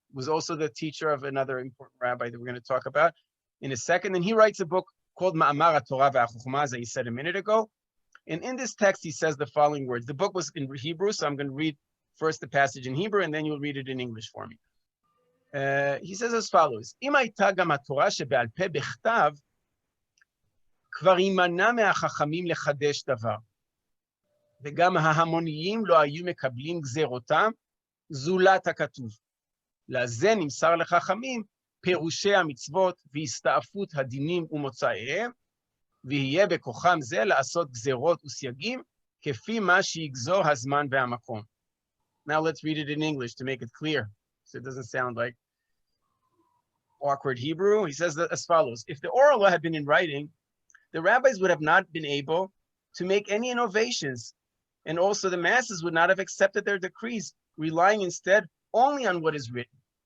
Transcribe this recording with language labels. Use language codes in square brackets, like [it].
[en] He was also the teacher of another important rabbi that we're going to talk about in a second. And he writes a book called Ma'amar HaTorah VeHaChochma, as I said a minute ago. And in this text, he says the following words. The book was in Hebrew, so I'm going to read first the passage in Hebrew, and then you'll read it in English for me. He says as follows, [he] אם הייתה גם התורה שבעל פה בכתב, כבר יימנע מהחכמים לחדש דבר. וגם ההמוניים לא היו מקבלים גזירותם, זולת הכתוב. לזה נמסר לחכמים פירושי המצוות והסתעפות הדינים ומוצאיהם, ויהיה בכוחם זה לעשות גזירות וסייגים, כפי מה שיגזור הזמן והמקום. [en] Now let's read it in English to make it clear, so it doesn't sound like awkward Hebrew. He says that as follows, if the oral law had been in writing, the rabbis would have not been able to make any innovations, and also the masses would not have accepted their decrees, relying instead only on what is written.